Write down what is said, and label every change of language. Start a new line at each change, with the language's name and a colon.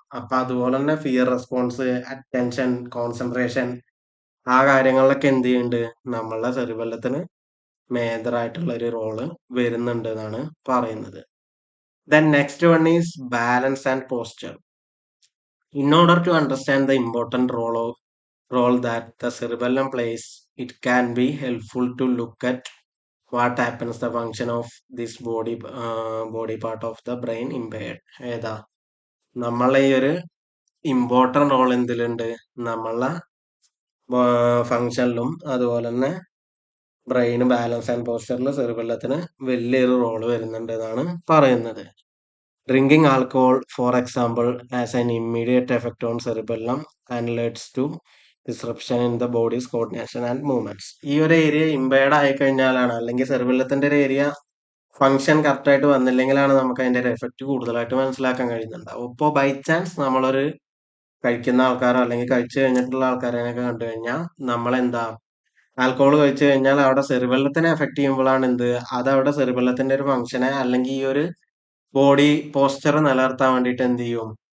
Malayalam: അപ്പൊ അതുപോലെ തന്നെ ഫിയർ റെസ്പോൺസ്, അറ്റൻഷൻ, കോൺസെൻട്രേഷൻ ആ കാര്യങ്ങളിലൊക്കെ എന്ത് ചെയ്യുന്നുണ്ട്? നമ്മളെ സെറിബെല്ലത്തിന് മേജർ ആയിട്ടുള്ള ഒരു റോള് വരുന്നുണ്ട് എന്നാണ് പറയുന്നത്.
English: Then next one is balance and posture. In order to understand the important role that the cerebellum plays, it can be helpful to look at what happens the function of this body part of the brain impaired.
Malayalam: ഏതാ നമ്മളെ ഈ ഒരു important role എന്തിലുണ്ട്? നമ്മളെ ഫങ്ഷനിലും അതുപോലെ തന്നെ brain balance and പോസ്റ്ററിൽ സെറിബെല്ലത്തിന് വലിയൊരു role വരുന്നുണ്ട് എന്നാണ് പറയുന്നത്.
English: Drinking alcohol, for example, has an immediate effect on cerebellum and leads to disruption in the body's coordination and movements.
Malayalam: ഈ ഒരു ഏരിയ ഇമ്പയർഡ് ആയി കഴിഞ്ഞാലാണ് അല്ലെങ്കിൽ സെറിബെല്ലത്തിന്റെ ഒരു ഏരിയ ഫംഗ്ഷൻ കറക്റ്റ് ആയിട്ട് വന്നില്ലെങ്കിലാണ് നമുക്ക് അതിന്റെ ഒരു എഫക്റ്റ് കൂടുതലായിട്ട് മനസ്സിലാക്കാൻ കഴിയുന്നുണ്ടാവും. ഇപ്പോൾ ബൈ ചാൻസ് നമ്മളൊരു കഴിക്കുന്ന ആൾക്കാരോ അല്ലെങ്കിൽ കഴിച്ചു കഴിഞ്ഞിട്ടുള്ള ആൾക്കാരെയൊക്കെ കണ്ടു കഴിഞ്ഞാൽ നമ്മളെന്താ ആൽക്കഹോൾ കഴിച്ചു കഴിഞ്ഞാൽ അവിടെ സെറിബെല്ലത്തിനെ എഫക്ട് ചെയ്യുമ്പോഴാണ് എന്ത് അതവിടെ സെറിബെല്ലത്തിന്റെ ഒരു ഫംഗ്ഷനെ അല്ലെങ്കിൽ ഈ ഒരു ബോഡി പോസ്ചർ നിലനിർത്താൻ വേണ്ടിയിട്ട് എന്ത് ചെയ്യും?